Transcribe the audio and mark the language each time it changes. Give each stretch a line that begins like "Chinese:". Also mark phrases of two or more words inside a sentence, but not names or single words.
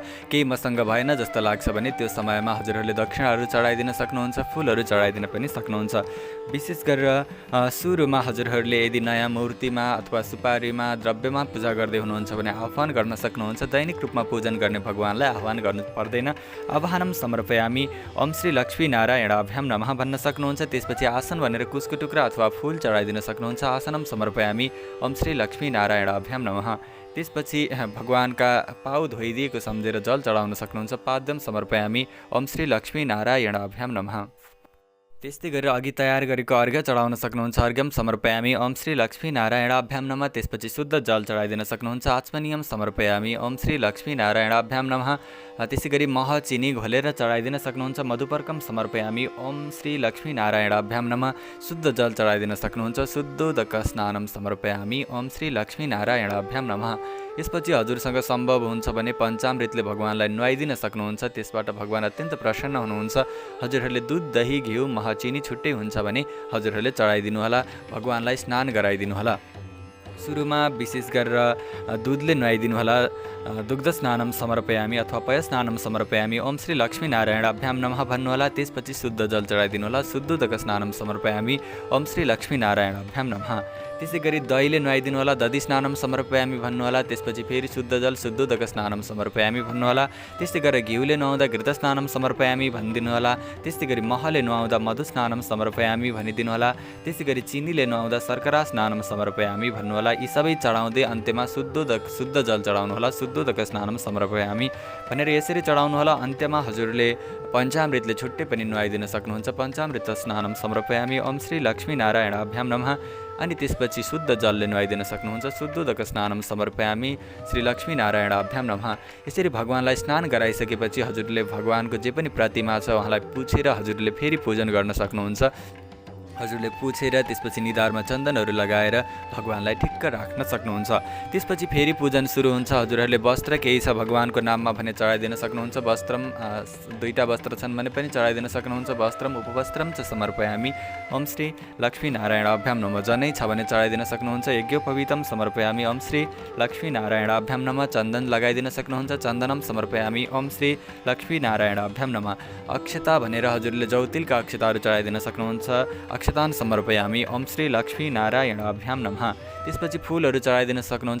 Nepali: केही मसँग भएन जस्तो लाग्छ भने त्यो समयमा हजुरहरूले दक्षिणाहरू चढाइदिन सक्नुहुन्छ, फुलहरू चढाइदिन पनि सक्नुहुन्छ। विशेष गरेर सुरुमा हजुरहरूले यदि नयाँ मूर्तिमा अथवा सुपारीमा द्रव्यमा पूजा गर्दै हुनुहुन्छ भने आह्वान गर्न सक्नुहुन्छ। दैनिक रूपमा पूजन गर्ने भगवानलाई आह्वान गर्नु पर्दैन।
Sanskrit: आह्वानम समर्पयामी ओम श्री लक्ष्मीनारायणाभ्याम नमः
Nepali: भन्न सक्नुहुन्छ। त्यसपछि आसन भनेर कुशको टुक्रा अथवा फुल चढाइदिन सक्नुहुन्छ।
Sanskrit: आसनम समर्पयामी ओम श्री लक्ष्मीनारायणाभ्याम नमः।
Nepali: त्यसपछि भगवानका पाउ धोइदिएको सम्झेर जल चढाउन सक्नुहुन्छ।
Sanskrit: पाद्यम समर्पयामी ओम श्री लक्ष्मीनारायणाभ्याम नमः।
Nepali: त्यस्तै गरेर अघि तयार गरेको अर्घ्य चढाउन सक्नुहुन्छ।
Sanskrit: अर्घ्यम समर्पयामी ओम श्री लक्ष्मीनारायणाभ्याम नमः।
Nepali: त्यसपछि शुद्ध जल चढाइदिन सक्नुहुन्छ।
Sanskrit: आचमनीयम समर्पयामी ओम श्री लक्ष्मीनारायणाभ्याम नमः।
Nepali: त्यसै गरी मह चिनी घोलेर चढाइदिन सक्नुहुन्छ।
Sanskrit: मधुपर्कम समर्पयामी ओम श्री लक्ष्मीनारायणाभ्याम नमः।
Nepali: शुद्ध जल चढाइदिन सक्नुहुन्छ।
Sanskrit: शुद्धोदक स्नानम समर्पयामी ओम श्री लक्ष्मीनारायणाभ्याम नमः।
Nepali: यसपछि हजुरसँग सम्भव हुन्छ भने पञ्चामृतले भगवानलाई नुहाइदिन सक्नुहुन्छ। त्यसबाट भगवान अत्यन्त प्रसन्न हुनुहुन्छ। हजुरहरूले दुध दही घिउ मह चिनी छुट्टै हुन्छ भने हजुरहरूले चढाइदिनु होला, भगवानलाई स्नान गराइदिनु होला। सुरुमा विशेष गरेर दुधले नुहाइदिनु होला।
Sanskrit: दुग्ध स्नानम समर्पयामी अथवा पय स्नानम समर्पयामी ओम श्री लक्ष्मीनारायणाभ्याम नमः
Nepali: भन्नुहोला। त्यसपछि शुद्ध जल चढाइदिनु होला।
Sanskrit: शुद्धोदक स्नानम समर्पयामी ओम श्री लक्ष्मीनारायणाभ्याम नमः।
Nepali: त्यसै गरी दहीले नुहाइदिनु होला।
Sanskrit: दधी स्नानम समर्पयामी
Nepali: भन्नुहोला। त्यसपछि फेरि शुद्ध जल
Sanskrit: शुद्धोदक स्नानम समर्पयामी
Nepali: भन्नुहोला। त्यस्तै गरेर घिउले नुहाउँदा
Sanskrit: घृत स्नानम समर्पयामी
Nepali: भनिदिनु होला। त्यस्तै गरी महले नुहाउँदा
Sanskrit: मधु स्नानम समर्पयामी
Nepali: भनिदिनु होला। त्यसै गरी चिनीले नुहाउँदा
Sanskrit: शर्करा स्नानम समर्पयामी
Nepali: भन्नुहोला। यी सबै चढाउँदै अन्त्यमा शुद्ध जल चढाउनु होला।
Sanskrit: शुद्धोदक स्नानम समर्पयामी
Nepali: भनेर यसरी चढाउनु होला। अन्त्यमा हजुरले पञ्चामृतले छुट्टै पनि नुहाइदिन सक्नुहुन्छ।
Sanskrit: पञ्चामृत स्नानम समर्पयामी ओम श्री लक्ष्मीनारायणाभ्याम नमः।
Nepali: अनि त्यसपछि शुद्ध जलले नुहाइदिन सक्नुहुन्छ।
Sanskrit: शुद्धोदक स्नानम समर्पयामी श्री लक्ष्मीनारायणाभ्याम नमः।
Nepali: यसरी भगवानलाई स्नान गराइसकेपछि हजुरले भगवानको जे पनि प्रतिमा छ उहाँलाई पुछेर हजुरले फेरि पूजन गर्न सक्नुहुन्छ। हजुरले पुछेर त्यसपछि निधारमा चन्दनहरू लगाएर भगवानलाई ठिक्क राख्न सक्नुहुन्छ। त्यसपछि फेरि पूजन सुरु हुन्छ। हजुरहरूले वस्त्र केही छ भगवानको नाममा भने चढाइदिन सक्नुहुन्छ। वस्त्रम दुईटा वस्त्र छन् भने पनि चढाइदिन सक्नुहुन्छ।
Sanskrit: वस्त्रम उपवस्त्रम च समर्पयामी ओम श्री लक्ष्मीनारायणाभ्याम नमः।
Nepali: जनै छ भने चढाइदिन सक्नुहुन्छ।
Sanskrit: यज्ञोपवीतम समर्पयामी ओम श्री लक्ष्मीनारायणाभ्याम नमः।
Nepali: चन्दन लगाइदिन सक्नुहुन्छ।
Sanskrit: चन्दनम समर्पयामी ओम श्री लक्ष्मीनारायणाभ्याम नमः।
Nepali: अक्षता भनेर हजुरले जौतिलका अक्षताहरू चढाइदिन सक्नुहुन्छ।
Sanskrit: अक्षतान समर्पयामी ओम श्री लक्ष्मीनारायणाभ्याम नमः।
Nepali: त्यसपछि फुलहरू चढाइदिन सक्नुहुन्छ।